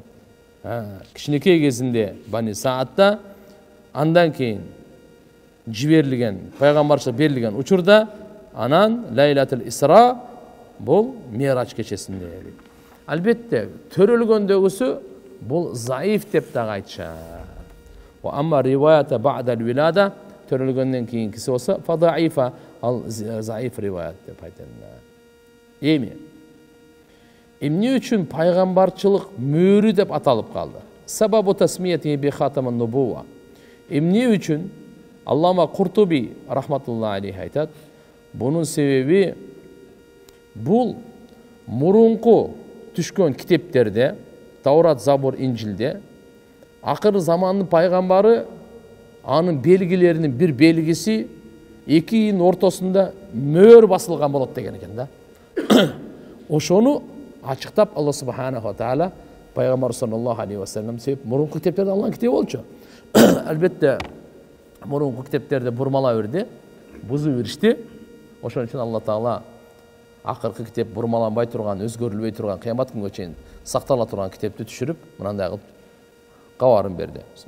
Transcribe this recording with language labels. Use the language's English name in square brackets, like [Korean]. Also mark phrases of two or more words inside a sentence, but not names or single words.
[Kyrgyz] Кичинекей кезинде Бани Саатта, андан кийин жиберилген, пайгамбарчылык берилген учурда, анан Лайлатул Исра, бул Мирач кечесинде дейт. Албетте, төрөлгөндөгүсү бул заиф деп дагы айтышат. [Arabic] وأما رواية بعد الولادة, [Kyrgyz] төрөлгөндөн кийинкиси болсо, фадаифа, ал заиф риваят деп айтылат. Эми Эмне үчүн пайгамбарчылык мөөрү деп аталып калды? [Arabic] سبب تسميته بخاتم النبوة. [Kyrgyz] Эмне үчүн Аллама Куртуби [Arabic] رحمة الله عليه [Kyrgyz] айтат, бунун себеби бул мурунку түшкөн китептерде, Таурат, Забур, Инжилде акыры замандын пайгамбары анын белгилеринин бир белгиси экинин ортосунда мөөр басылган болот деген экен да. Ошону ачыктап Алла [Arabic] سبحانه وتعالى [Kyrgyz] пайгамбар [Arabic] صلى الله عليه وسلم [Kyrgyz] себеп мурунку китептерде Алланын китеби болчу. Албетте мурунку китептерде бурмала берди, бузу беришти. Ошон үчүн Алла таала акыркы китеп бурмаланбай турган, өзгөрүлбөй турган, кыямат күнгө чейин сактала турган китепти түшүрүп, мындай кылып кабарын берди.